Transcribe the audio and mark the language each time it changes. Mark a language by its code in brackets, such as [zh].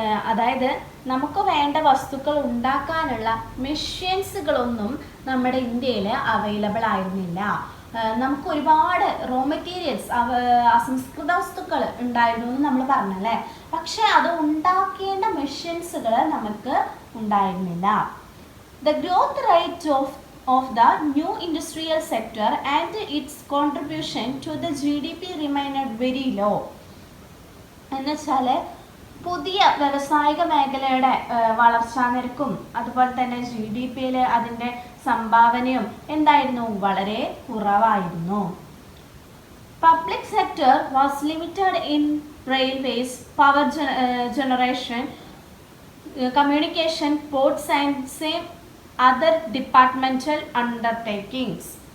[ml] അതായത് നമുക്ക് വേണ്ട വസ്തുക്കൾ ഉണ്ടാക്കാനുള്ള മെഷീൻസുകളൊന്നും നമ്മുടെ ഇന്ത്യയിൽ അവൈലബിൾ ആയിരുന്നില്ല. നമുക്ക് ഒരുപാട് റോ മെറ്റീരിയൽസ്, അസംസ്കൃത വസ്തുക്കൾ ഉണ്ടായിരുന്നു എന്ന് നമ്മൾ പറഞ്ഞല്ലേ, പക്ഷെ അത് ഉണ്ടാക്കേണ്ട മെഷീൻസുകൾ നമുക്ക് ഉണ്ടായിരുന്നില്ല. [en] The growth rate of the new industrial sector and its contribution to the GDP remained very low. [ml] എന്നുവെച്ചാൽ പുതിയ വ്യവസായിക മേഖലയുടെ വളർച്ചാ നിരക്കും അതുപോലെ തന്നെ GDP-യിൽ അതിൻ്റെ സംഭാവനയും എന്തായിരുന്നു, വളരെ കുറവായിരുന്നു. [en] Public sector was limited in railways, power generation, communication, ports and same other departmental undertakings.